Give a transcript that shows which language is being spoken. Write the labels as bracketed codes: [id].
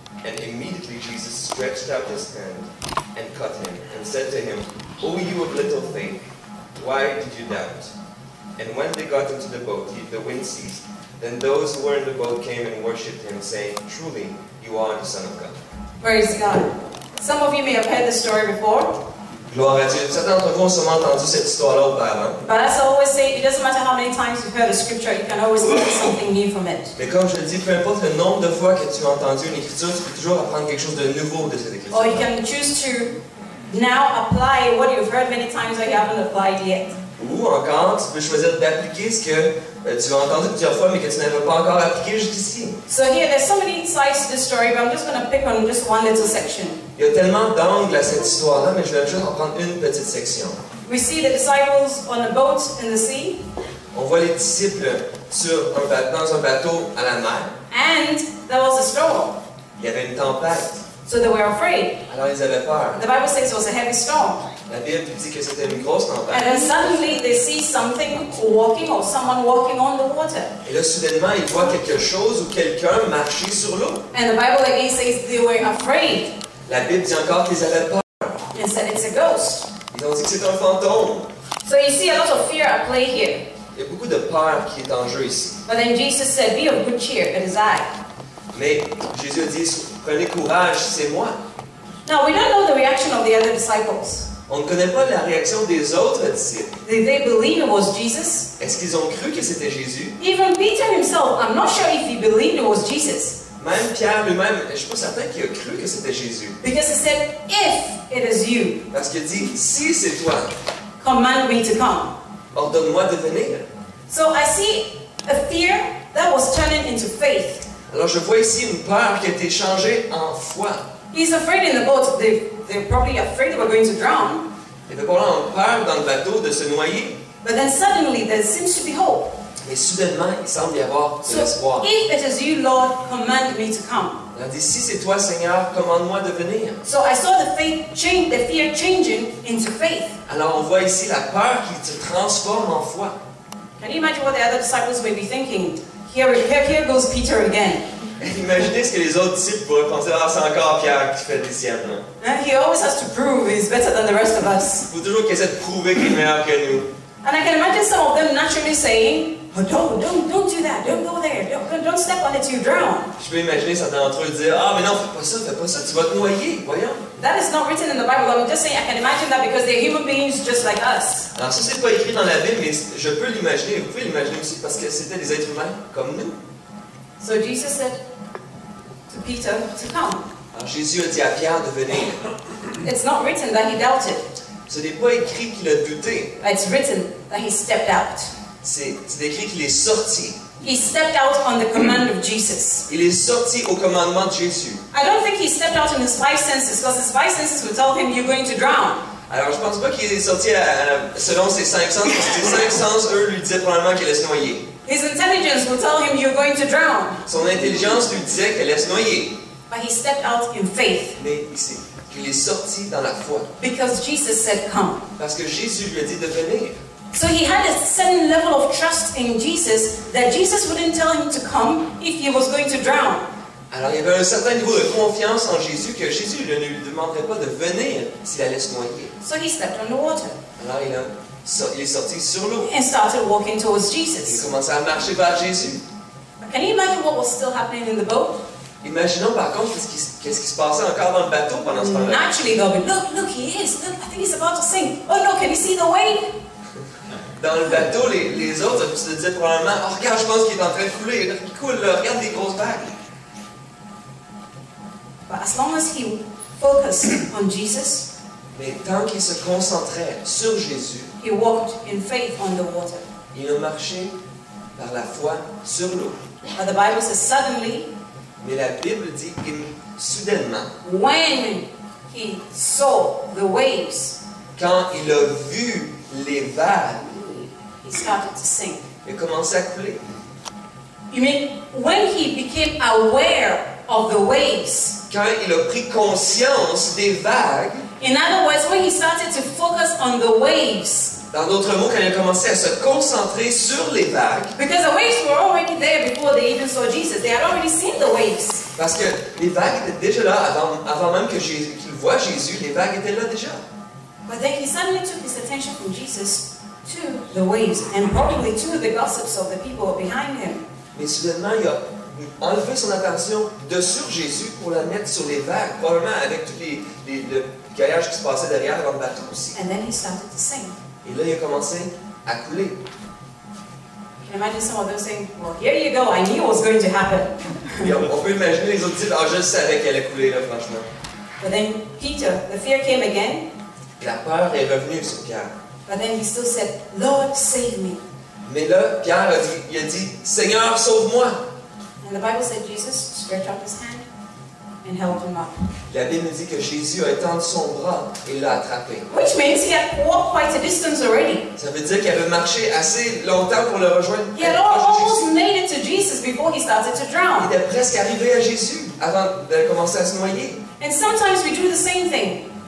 [en] And immediately Jesus stretched out his hand and caught him, and said to him, O you of little faith, why did you doubt? And when they got into the boat, the wind ceased. Then those who were in the boat came and worshipped him, saying, truly, you are the Son of God. Praise God. Some of you may have heard this story before. [fr] Gloire à Dieu. Certains d'entre vous ont sûrement entendu cette histoire-là auparavant. [en] But as I always say, it doesn't matter how many times you've heard a scripture, you can always learn something new from it. [fr] Mais comme je le dis, peu importe le nombre de fois que tu as entendu une écriture, tu peux toujours apprendre quelque chose de nouveau de cette écriture. [en] Or you can choose to now apply what you've heard many times that you haven't applied yet. [fr] Ou encore, tu peux choisir d'appliquer ce que tu as entendu plusieurs fois mais que tu n'avais pas encore appliqué jusqu'ici. [en] So here, there's so many sides to this story, but I'm just going to pick on just one little section. [fr] Il y a tellement d'angles à cette histoire-là, mais je vais juste en prendre une petite section. [en] We see the disciples on a boat in the sea. [fr] On voit les disciples dans un bateau à la mer. [en] And there was a storm. [fr] Il y avait une tempête. [en] So they were afraid. [fr] Alors ils avaient peur. [en] The Bible says it was a heavy storm. [fr] La Bible dit que c'était une grosse tempête. [en] And then suddenly they see something walking or someone walking on the water. [fr] Et là, soudainement, ils voient quelque chose ou quelqu'un marcher sur l'eau. [en] And the Bible again says they were afraid. [fr] La Bible dit encore qu'ils avaient peur. [en] And said it's a ghost. [fr] Ils ont dit que c'est un fantôme. [en] So you see a lot of fear at play here. [fr] Il y a beaucoup de peur qui est en jeu ici. [en] But then Jesus said, be of good cheer, it is I. [fr] Mais Jésus a dit, prenez courage, c'est moi. [en] Now we don't know the reaction of the other disciples. [fr] On ne connaît pas la réaction des autres disciples. [en] Did they believe it was Jesus? [fr] Est-ce qu'ils ont cru que c'était Jésus? [en] Even Peter himself, I'm not sure if he believed it was Jesus. [fr] Même Pierre lui-même, je ne suis pas certain qu'il a cru que c'était Jésus. [en] Because he said, if it is you, [fr] Parce qu'il dit, si c'est toi, [en] command me to come. [fr] ordonne-moi de venir. [en] So I see a fear that was turning into faith. [fr] Alors je vois ici une peur qui a été changée en foi. [en] He's afraid in the boat. They're probably afraid they were going to drown. [fr] Les deux ont peur dans le bateau de se noyer. [en] But then suddenly there seems to be hope. [fr] Mais soudainement, il semble y avoir de [en] So [fr] l'espoir. [en] if it is you, Lord, command me to come. [fr] Il a dit, si c'est toi, Seigneur, commande-moi de venir. [en] So I saw the fear changing into faith. [fr] Alors on voit ici la peur qui se transforme en foi. [en] Can you imagine what the other disciples may be thinking? Here goes Peter again. [fr] Imaginez ce que les autres disciples pourraient penser, ah, c'est encore Pierre qui fait des siennes. [en] And he always has to prove he's better than the rest of us. [fr] Il faut toujours qu'il essaie de prouver qu'il est meilleur que nous. [en] And I can imagine some of them naturally saying, oh, don't do that, don't go there, don't step on it, you drown. [fr] Je peux imaginer certains d'entre eux dire, ah, mais non, fais pas ça, tu vas te noyer, voyons. [en] That is not written in the Bible. I'm just saying I can imagine that because they're human beings just like us. [fr] Alors ça, c'est pas écrit dans la Bible, mais je peux l'imaginer, vous pouvez l'imaginer aussi, parce que c'était des êtres humains comme nous. [en] So Jesus said to Peter to come. [fr] Alors Jésus a dit à Pierre de venir. [en] It's not written that he doubted. [fr] Ce n'est pas écrit qu'il a douté, [en] It's written that he stepped out. [fr] c'est écrit qu'il est sorti. [en] He stepped out on the command of Jesus. [fr] Il est sorti au commandement de Jésus. [en] I don't think he stepped out in his five senses because his five senses would tell him you're going to drown. [fr] Alors je pense pas qu'il est sorti selon ses cinq sens, parce que ses cinq sens, eux, lui disaient probablement qu'il allait se noyer. [en] His intelligence would tell him you're going to drown. [fr] Son intelligence lui disait qu'elle allait se noyer. [en] But he stepped out in faith [fr] Mais ici, qu'il est sorti dans la foi. [en] because Jesus said come. [fr] Parce que Jésus lui a dit de venir. [en] So he had a certain level of trust in Jesus that Jesus wouldn't tell him to come if he was going to drown. [fr] Alors il y avait un certain niveau de confiance en Jésus que Jésus ne lui demanderait pas de venir s'il allait se noyer. [en] So he stepped on the water [fr] Alors il est sorti sur l'eau. [en] and started walking towards [fr] Il [en] Jesus. [fr] commençait à marcher vers Jésus. [en] Can you imagine what was still happening in the boat? [fr] Imaginons par contre qu'est-ce qui se passait encore dans le bateau pendant ce temps-là. [en] Naturally they'll be, look, he is. Look, I think he's about to sink. Oh no, can you see the wave? [fr] Dans le bateau, les autres se disaient probablement, oh regarde, je pense qu'il est en train de couler, il coule là, regarde les grosses vagues. [en] But as long as he focused on Jesus, [fr] Mais tant qu'il se concentrait sur Jésus, [en] he walked in faith on the water. [fr] il a marché par la foi sur l'eau. [en] But the Bible says suddenly, [fr] Mais la Bible dit que soudainement, [en] when he saw the waves, [fr] quand il a vu les vagues, [en] he started to sink. [fr] il a commencé à couler. [en] You mean when he became aware of the waves? [fr] Quand il a pris conscience des vagues, [en] In other words, when he started to focus on the waves, [fr] dans d'autres mots, quand il a commencé à se concentrer sur les vagues, [en] because the waves were already there before they even saw Jesus. They had already seen the waves. [fr] parce que les vagues étaient déjà là, avant même qu'il voie Jésus, les vagues étaient là déjà. [en] But then he suddenly took his attention from Jesus to the waves and probably to the gossips of the people behind him. [fr] Mais soudainement, il a enlevé son attention de sur Jésus pour la mettre sur les vagues, probablement avec tout le gaillage qui se passait derrière dans le bateau aussi. [en] And then he started to sing. [fr] Et là, il a commencé à couler. [en] You can imagine some of them saying, well, here you go, I knew it was going to happen. [fr] Et on peut imaginer les autres disciples, ah, je savais qu'elle allait couler, là, franchement. [en] But then Peter, the fear came again, [fr] Et la peur est revenue sur Pierre. [en] but then he still said, Lord, save me. [fr] Mais là, Pierre il a dit, Seigneur, sauve-moi. [en] And the Bible said Jesus stretched out his hand and held him up. [fr] La Bible dit que Jésus a étendu son bras et l'a attrapé. [en] Which means he had walked quite a distance already. [fr] Ça veut dire qu'il avait marché assez longtemps pour le rejoindre. [en] He had almost made it to Jesus before he started to [fr] Il [en] drown. [fr] était presque arrivé à Jésus avant de commencer à se noyer. [en] And sometimes we do the same thing.